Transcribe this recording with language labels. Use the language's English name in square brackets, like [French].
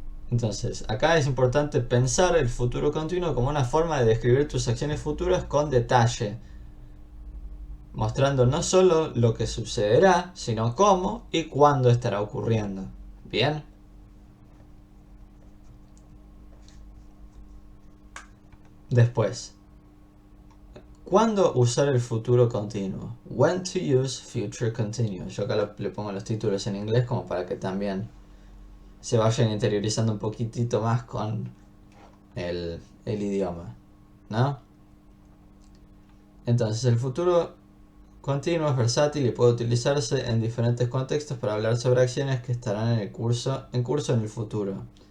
[Spanish] Entonces, acá es importante pensar el futuro continuo como una forma de describir tus acciones futuras con detalle, mostrando no solo lo que sucederá, sino cómo y cuándo estará ocurriendo. Bien. Después, ¿cuándo usar el futuro continuo? [English] When to use future continuous. [Spanish] Yo acá le pongo los títulos en inglés como para que también se vayan interiorizando un poquitito más con el idioma, ¿no? Entonces, el futuro continuo es versátil y puede utilizarse en diferentes contextos para hablar sobre acciones que estarán en curso en el futuro.